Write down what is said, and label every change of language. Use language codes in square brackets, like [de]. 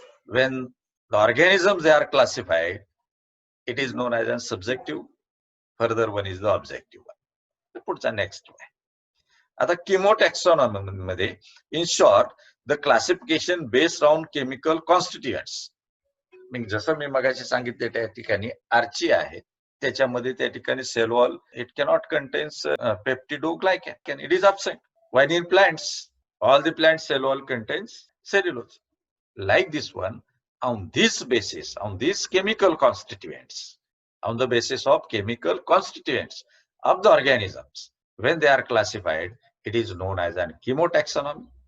[en] When the organisms they are classified, it is known as a subjective. Further one is the objective one. पुढचा next one. आता chemotaxonomy मध्ये in short the classification based on chemical constituents. [mr] जसं मी मगाशी सांगितले त्या ठिकाणी आर्ची आहे, त्याच्यामध्ये त्या ठिकाणी [en] Cell wall it cannot contains peptidoglycan, it is absent. While in plants, all the plant cell wall contains cellulose. Like this one, on this basis, on these chemical constituents, on the basis of chemical constituents of the organisms, when they are classified, it is known as an chemotaxonomy.